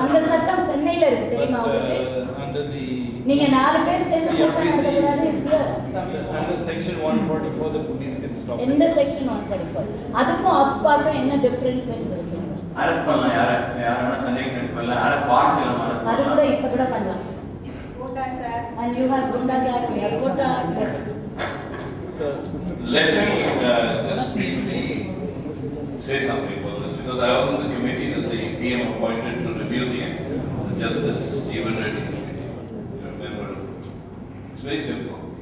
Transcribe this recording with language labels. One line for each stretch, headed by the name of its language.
Tamil: அந்த சட்டம் சென்னையில இருக்கு தெரியுமா உங்களுக்கு? நீங்க 4 பேர் சேர்ந்து
English: under section 144 the police can stop.
Tamil: எந்த செக்ஷன் 144? அதுக்கும் ஆஃப்ஸ்பார்க்கும் என்ன டிஃபரன்ஸ் இருக்கு? அரெஸ்ட் பண்ணலாம், யாரான சந்தேகம் பண்ணலாம், அரெஸ்ட் வாரண்ட் இல்லாம அரெஸ்ட் அது பண்ணலாம். கூட இப்ப கூட பண்ணலாம்.
English: Gunda sir. And you have Gunda sir, we have Gunda. So let me just briefly say something about this, because I was on the committee that the PM appointed to review the act, the Justice Jeevan Reddy committee. You remember? It's very simple.